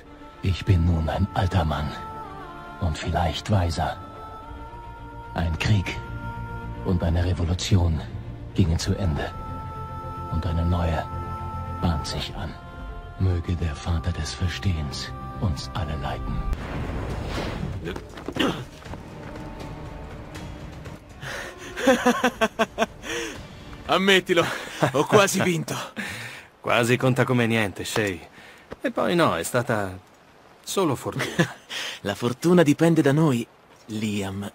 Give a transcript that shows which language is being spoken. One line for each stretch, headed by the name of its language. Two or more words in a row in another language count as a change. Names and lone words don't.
German: Ich bin nun ein alter Mann und vielleicht weiser. Ein Krieg und eine Revolution gingen zu Ende und eine neue bahnt sich an. Möge der Vater des Verstehens uns alle leiten.
Italian: Ammettilo, ho quasi vinto. Quasi conta come niente, Shay. E poi no, è stata solo fortuna. La fortuna dipende da noi, Liam.